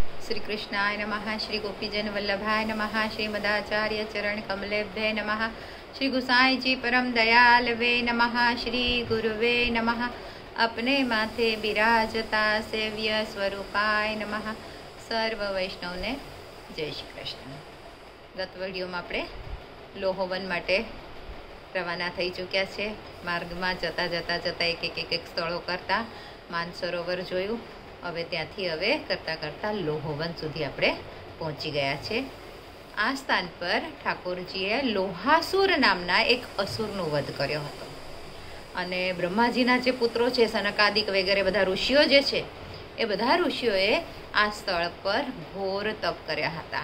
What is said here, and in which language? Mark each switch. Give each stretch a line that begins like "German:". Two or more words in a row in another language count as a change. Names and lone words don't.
Sanskrit: श्री कृष्णाय नमः। श्री गोपीजन वल्लभाय नमः। श्री मदाचार्य चरण कमलेभ्ये नमः। श्री गुसाई जी परम दयाल वे नमः। श्री गुरुवे नमः।
Hindi: अपने माथे बिराजता
Sanskrit: सेव्य स्वरूपाय नमः।
Gujarati: સર્વ વૈષ્ણવને જય શ્રી કૃષ્ણ।
Hindi: गत विडियो में
Gujarati: આપણે લોહોવન માટે રવાના થઈ ચૂક્યા છે। માર્ગમાં જતા જતા જતા એક સ્થળો કરતા માનસરોવર જોયું। હવે ત્યાંથી કરતાં કરતાં લોહોવન સુધી આપણે પહોંચી ગયા છે। આ સ્થાન પર ઠાકોરજીએ લોહાસુર નામના એક અસુરનો વધ કર્યો હતો અને બ્રહ્માજીના જે પુત્રો છે સનકાદિક વગેરે બધા ઋષિઓ જે છે એ બધા ઋષિઓએ આ સ્થળ પર ઘોર તપ કર્યા હતા।